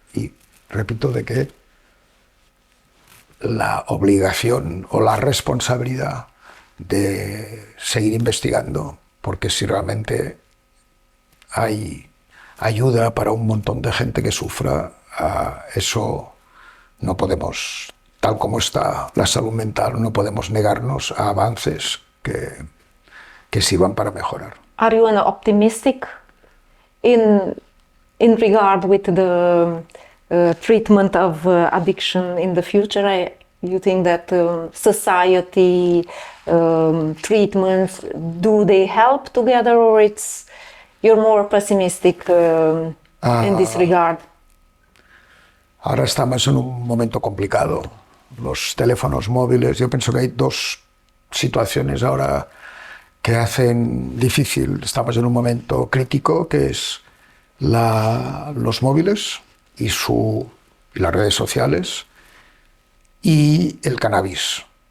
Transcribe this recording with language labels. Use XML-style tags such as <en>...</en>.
<es>Y repito de que la obligación o la responsabilidad de seguir investigando, porque si realmente hay ayuda para un montón de gente que sufra, eso no podemos, tal como está la salud mental, no podemos negarnos a avances que sirvan para mejorar.</es> <en>Are you optimistic in regard with the treatment of addiction in the future? You think that society treatments, do they help together, or you're more pessimistic in this regard?</en> <es>Ahora estamos en un momento complicado. Los teléfonos móviles, yo pienso que hay dos situaciones ahora que hacen difícil. Estamos en un momento crítico, que es los móviles y las redes sociales, y el cannabis.</es>